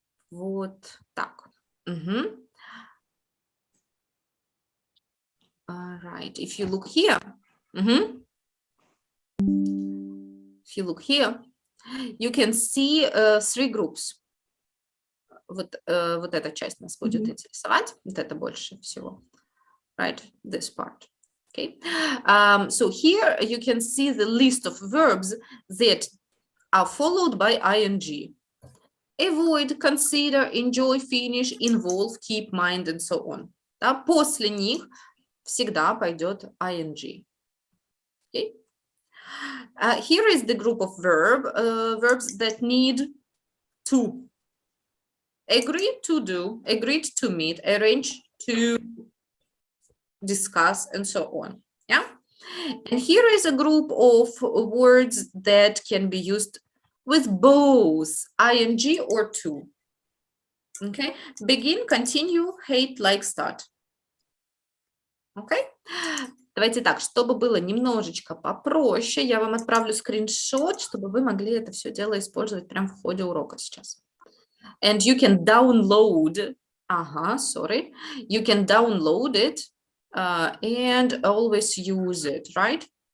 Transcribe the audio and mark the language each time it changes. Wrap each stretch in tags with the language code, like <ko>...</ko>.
<ru>Вот так.</ru> <en>All right. If you look here, if you look here, you can see 3 groups.</en> <ru>Вот эта часть нас будет интересовать. Вот это больше всего.</ru> <en>Right? This part. Okay. So here you can see the list of verbs that are followed by ing. Avoid, consider, enjoy, finish, involve, keep, mind, and so on.</en> <ru>Да? После них всегда пойдет ing.</ru> <en>Okay. Here is the group of verbs that need to. Agree to do, agreed to meet, arrange to discuss, and so on. Yeah. And here is a group of words that can be used with both ing or to. Okay. Begin, continue, hate, like, start. Okay.</en> <ru>Давайте так, чтобы было немножечко попроще, я вам отправлю скриншот, чтобы вы могли это все дело использовать прямо в ходе урока сейчас.</ru> <en>And you can download, sorry, you can download it and always use it, right?</en>